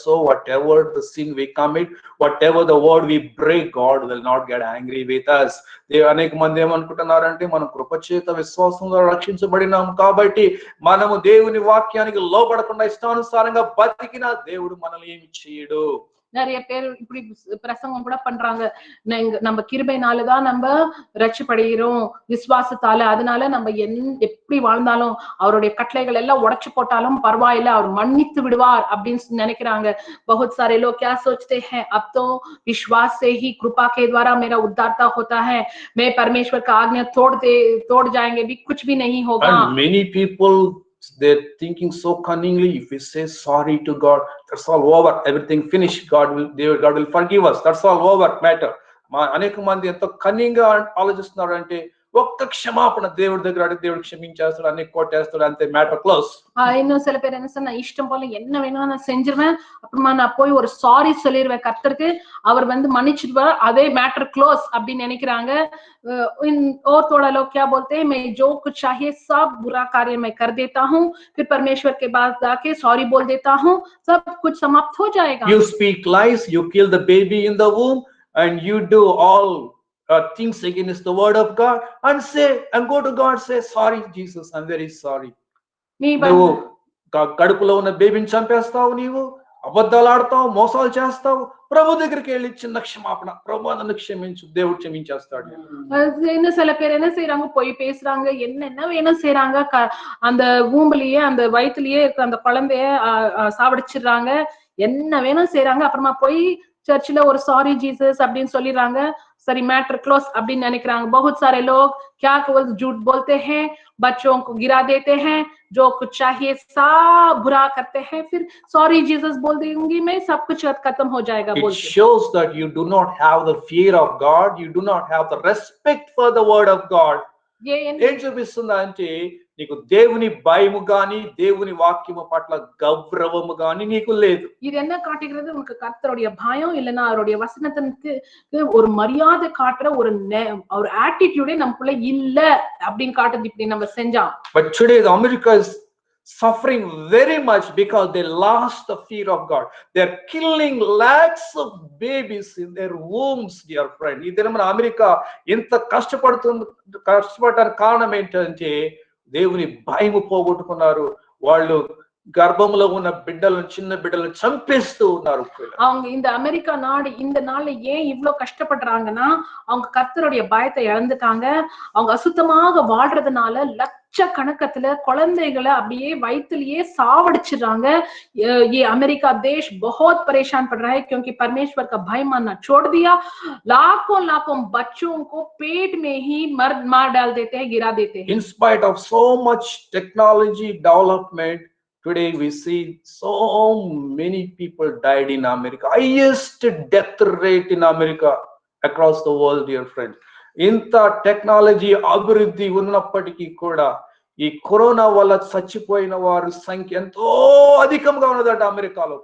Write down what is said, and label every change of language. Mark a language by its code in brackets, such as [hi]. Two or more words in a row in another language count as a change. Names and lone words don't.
[en] So whatever the sin we commit, whatever the word we break, God will not get angry with us. [te] అనేక మంది ఏమనుకుంటున్నారంటే మనం కృపచేత విశ్వాసంలో రక్షించబడినాం కాబట్టి మనము దేవుని వాక్యానికి లోబడకుండా ఇష్టానుసారంగా బతికినా దేవుడు మనల్ని ఏమి చేయడు. [ta] நிறைய பேர் இப்படி பிரசங்கம் கூட பண்றாங்க, நம்ம கிருபைனாலதான் நம்ம ரட்சிப்படைகிறோம் விசுவாசத்தால, அதனால நம்ம எப்படி வாழ்ந்தாலும் அவருடைய கட்டளைகள் எல்லாம் உடைச்சு போட்டாலும் பரவாயில்ல, அவர் மன்னித்து விடுவார் அப்படின்னு நினைக்கிறாங்க। [hi] बहुत सारे लोग क्या सोचते हैं, अब तो विश्वास से ही कृपा के द्वारा मेरा उद्धारता होता है, मैं परमेश्वर का आज्ञा तोड़ जाएंगे भी कुछ भी नहीं होगा। [en] And many people, they're thinking so cunningly, if we say sorry to God, that's all over, everything finished, God will forgive us, that's all over matter. [te] అనేక మంది ఎంతో కన్నింగ్ గా ఆలోచిస్తున్నారు, అంటే ఒక్క క్షమాపణ దేవుడి దగ్గర అడిగి దేవుడు క్షమించేస్తాడు, అన్ని కొట్టేస్తాడు, అంతే [en] matter close. [ta] இன்னும் சில பேர் என்ன சொன்னா, இஷ்டம் போல என்ன வேணும் நான் செஞ்சிருவேன், அப்புறமா நான் போய் ஒரு சாரி சொல்லிடுவேன் கர்த்தருக்கு, அவர் மன்னிச்சிடுவார், அதே [en] matter close [ta] அப்படின்னு நினைக்கிறாங்க। [hi] और थोड़ा लोग क्या बोलते हैं, मैं जो कुछ चाहिए सब बुरा कार्य मैं कर देता हूँ, फिर परमेश्वर के पास जाके सॉरी बोल देता हूँ, सब कुछ समाप्त हो जाएगा। [en] You speak lies, you kill the baby in the womb, and you do all things against the word of God, and say and go to God, say sorry Jesus, I'm very sorry. [te] నువ్వు కడుపులో ఉన్న బేబీని చంపేస్తావు, నీవు అబద్ధాలు ఆడతావు, మోసాలు చేస్తావు, ప్రభు దగ్గరికి వెళ్ళి చిన్న క్షమాపణ, ప్రభు నన్ను క్షమించు, దేవుడు క్షమించేస్తాడు. [ta] இன்னும் சில பேர் என்ன செய்யறாங்க, போய் பேசுறாங்க, என்னென்ன வேணும் செய்யறாங்க, அந்த ஊம்புலயே அந்த வயிற்றுலயே இருக்க அந்த குழந்தைய சாவடிச்சிடுறாங்க, என்ன வேணும் செய்யறாங்க, அப்புறமா போய் चर्च ஒரு [en] sorry Jesus [ta] அப்படின்னு சொல்லிடுறாங்க, [en] sorry matter close [ta] அப்படின்னு நினைக்கிறாங்க। [hi] बहुत सारे लोग क्या झूठ बोलते हैं, बच्चों को गिरा देते हैं, जो कुछ चाहिए सब बुरा करते हैं, फिर [en] sorry Jesus [hi] बोल दूंगी मैं, सब कुछ खत्म हो जाएगा बोल के। [en] It shows that you do not have the fear of God, you do not have the respect for the word of God. [te] ఏం చూపిస్తుందా అంటే, నీకు దేవుని భయము గాని దేవుని వాక్యము పట్ల గౌరవము గాని నీకు లేదు। [ta] இது என்ன காட்டுகிறது, உனக்கு கர்த்தருடைய பயம் இல்லனா அவருடைய வசனத்துக்கு ஒரு மரியாதை காட்டுற ஒரு ஆட்டிட்யூடே நமக்குள்ள இல்ல அப்படின்னு காட்டுது இப்படி நம்ம செஞ்சா। [en] But today the America is suffering very much because they lost the fear of God. They're killing lakhs of babies in their wombs, dear friend. [te] ఈ దినమున అమెరికా ఎంత కష్టపడడానికి కారణం ఏంటంటే దేవుని భయము పోగొట్టుకున్నారు, వాళ్ళు గర్భంలో ఉన్న బిడ్డలను, చిన్న బిడ్డలను చంపేస్తూ ఉన్నారు। [ta] அவங்க இந்த அமெரிக்கா நாடு இந்த நாள்ல ஏன் இவ்வளவு கஷ்டப்படுறாங்கன்னா, அவங்க கர்த்தருடைய பயத்தை இழந்துட்டாங்க, அவங்க அசுத்தமாக வாழ்றதுனால லட்சக்கணக்கத்துல குழந்தைகளை அப்படியே வயிற்றுலயே சாவடிச்சிடுறாங்க। [hi] ये अमेरिका देश बहुत परेशान पड़ रहा है, क्योंकि परमेश्वर का भय मानना छोड़ दिया, लाखों लाखों बच्चों को पेट में ही मार डाल देते हैं, गिरा देते हैं। [en] In spite of so much technology development, today we see so many people died in America, highest death rate in America across the world, dear friends. [te] ఇంత టెక్నాలజీ అభివృద్ధి ఉన్నప్పటికీ కూడా ఈ కరోనా వల్ల చచ్చిపోయిన వారి సంఖ్య ఎంతో అధికంగా ఉన్నదట అమెరికాలో।